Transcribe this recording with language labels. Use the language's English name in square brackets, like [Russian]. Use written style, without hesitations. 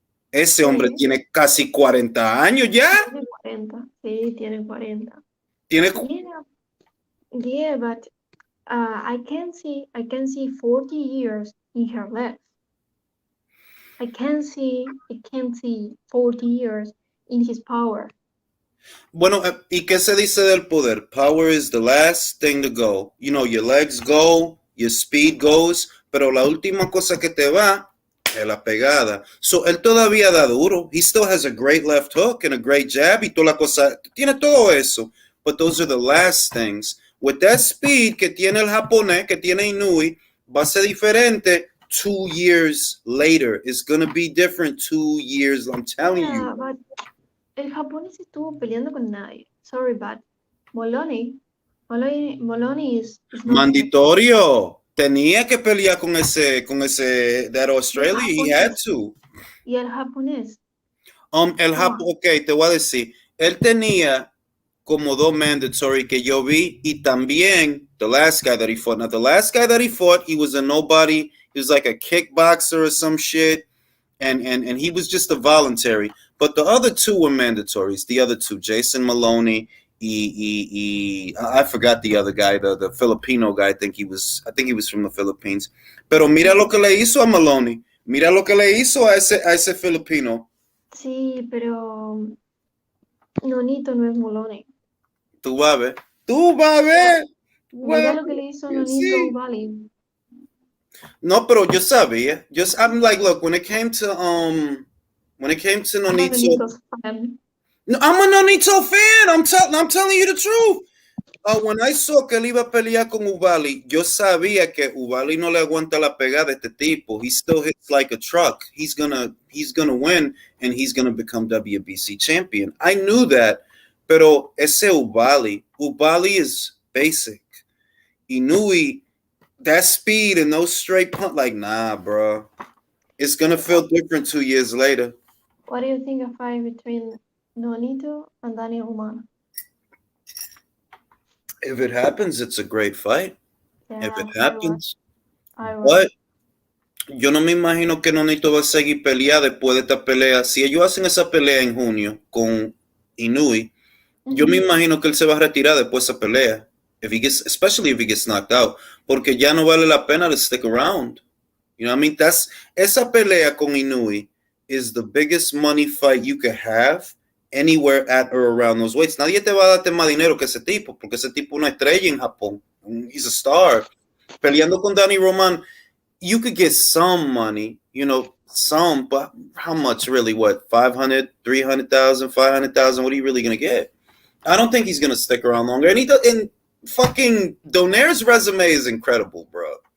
[Spanish] Ese hombre tiene casi 40 años ya. Tiene 40, sí, tiene 40. [English] Yeah, but I can see 40 years in her left. I can't see 40 years in his power. [Spanish] Bueno, ¿y qué se dice del poder? [English] Power is the last thing to go. You know, your legs go, your speed goes, [Spanish] pero la última cosa que te va es la pegada. So, él todavía da duro. [English] He still has a great left hook and a great jab [Spanish] y toda la cosa. Tiene todo eso. [English] But those are the last things. With that speed [Spanish] que tiene el japonés, que tiene Inoue, va a ser diferente [English] 2 years later. It's going to be different 2 years, I'm telling you. Yeah, but [Spanish] el japonés estuvo peleando con nadie. [English] Sorry, but Moloney is not. [Spanish] Mandatorio. Tenía que pelear con ese that Australia. [English] He had to. [Spanish] Y el japonés. Ok, te voy a decir. Él tenía como 2 mandatory que yo vi y también [English] the last guy that he fought. Now, the last guy that he fought, he was a nobody. He was like a kickboxer or some shit. And he was just a voluntary. But the other 2 were mandatories. The other 2, Jason Maloney. I forgot the other guy, the Filipino guy. I think he was from the Philippines. [Spanish] Pero mira lo que le hizo a Maloney. Mira lo que le hizo a ese Filipino. Sí, pero Nonito no es Moloney. Tú vas a ver. Tú vas a ver. Mira lo que le hizo Nonito a Ubali. No, pero yo sabía. [English] I'm like, look, when it came to Nonito. No, I'm a Nonito fan. I'm telling you the truth. When I saw [Spanish] que él iba a pelear con Ubali, yo sabía que Ubali no le aguanta la pegada a este tipo. [English] He still hits like a truck. He's gonna win and he's gonna become WBC champion. I knew that, [Spanish] pero ese [English] Ubali is basic. Inoue, that speed and those straight punch, like nah, bro. It's gonna feel different 2 years later. What do you think of a fight between Nonito and Daniel Humana? If it happens, it's a great fight. Yeah, if it happens. I [Spanish] But yo no me imagino que Nonito va a seguir pelear después de esta pelea. Si ellos hacen esa pelea en junio con Inoue, yo me imagino que él se va a retirar después de esa pelea. [English] Especially if he gets knocked out. [Spanish] Porque ya no vale la pena [English] to stick around. You know what I mean? [Spanish] Esa pelea con [English] Inoue is the biggest money fight you could have anywhere at or around those weights. [Spanish] Nadie te va a darte más dinero que ese tipo, porque ese tipo es una estrella en Japón. [English] He's a star. [Spanish] Peleando con [English] Danny Roman, you could get some money, you know, some, but how much really? What, 500, 300,000, 500,000? What are you really going to get? I don't think he's going to stick around longer. And fucking Donaire's resume is incredible, bro.